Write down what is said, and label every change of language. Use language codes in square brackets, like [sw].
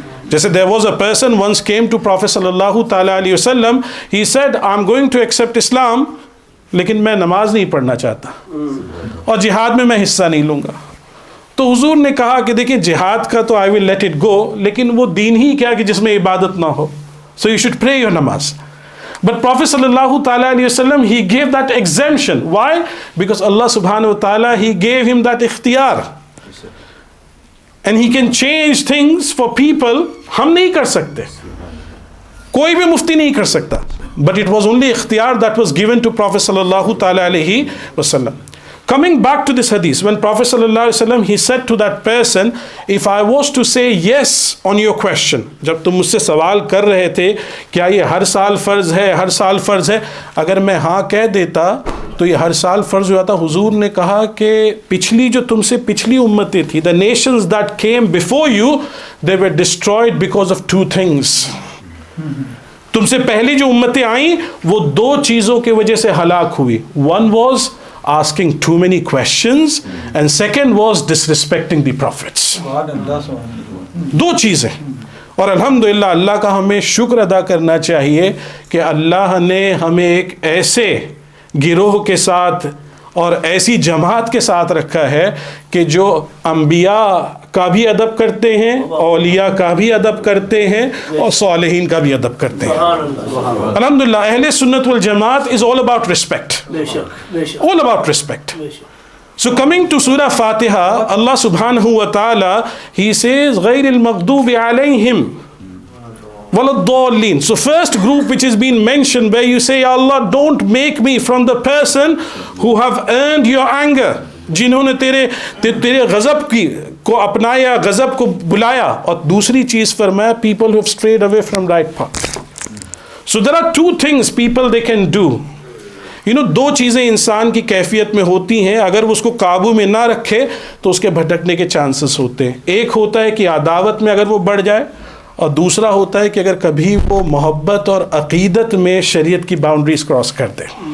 [en] جیسے there was a person once came to Prophet صلی اللہ تعالیٰ علیہ وسلم, he said I'm going to accept Islam, [ur] لیکن میں نماز نہیں پڑھنا چاہتا اور جہاد میں میں حصہ نہیں لوں گا. تو حضور نے کہا کہ دیکھیں جہاد کا تو [en] I will let it go, [ur] لیکن وہ دین ہی کیا کہ جس میں عبادت نہ ہو. [en] So you should pray your namaz. But Prophet sallallahu ta'ala alayhi wasallam, he gave that exemption. Why? Because Allah subhanahu wa ta'ala, he gave him that ikhtiyar. And he can change things for people. [ur] ہم نہیں کر سکتے, کوئی بھی مفتی نہیں کر سکتا. [en] But it was only ikhtiyar that was given to Prophet sallallahu ta'ala alayhi wasallam. Coming back to this hadith, when Prophet sallallahu alaihi wasallam, he said to that person, if I was to say yes on your question, [ur] جب تم مجھ سے سوال کر رہے تھے کیا یہ ہر سال فرض ہے, ہر سال فرض ہے, اگر میں ہاں کہہ دیتا تو یہ ہر سال فرض ہوا تھا. حضور نے کہا کہ پچھلی جو تم سے پچھلی امتیں تھی, [en] the nations that came before you, they were destroyed because of two things. [ur] تم سے پہلی جو امتیں آئیں وہ دو چیزوں کی وجہ سے ہلاک ہوئی. [en] One was asking too many questions, and second was disrespecting the prophets. [ur] دو چیزیں. اور الحمدللہ اللہ کا ہمیں شکر ادا کرنا چاہیے کہ اللہ نے ہمیں ایک ایسے گروہ کے ساتھ اور ایسی جماعت کے ساتھ رکھا ہے کہ جو انبیاء کا بھی ادب کرتے ہیں, اولیاء کا بھی ادب کرتے ہیں, اور صالحین کا بھی ادب کرتے ہیں. [en] الحمدللہ اہل سنت والجماعت is all about respect. All about respect. So coming to Surah Fatiha, Allah subhanahu wa ta'ala, he says [ar] غَيْرِ الْمَغْضُوبِ عَلَيْهِمْ وَلَضَّالِّينَ. [en] So first group which is being mentioned where you say, Allah, don't make me from the person who have earned your anger, [ur] جنہوں نے تیرے غضب کو اپنایا, غضب کو بلایا. اور دوسری چیز فرمایا [en] people who have strayed away from right path. So there are two things people they can do. [ur] دو چیزیں انسان کی کیفیت میں ہوتی ہیں, اگر وہ اس کو قابو میں نہ رکھے تو اس کے بھٹکنے کے چانسز ہوتے ہیں. ایک ہوتا ہے کہ عداوت میں اگر وہ بڑھ جائے, اور دوسرا ہوتا ہے کہ اگر کبھی وہ محبت اور عقیدت میں شریعت کی باؤنڈریز کراس کر دے.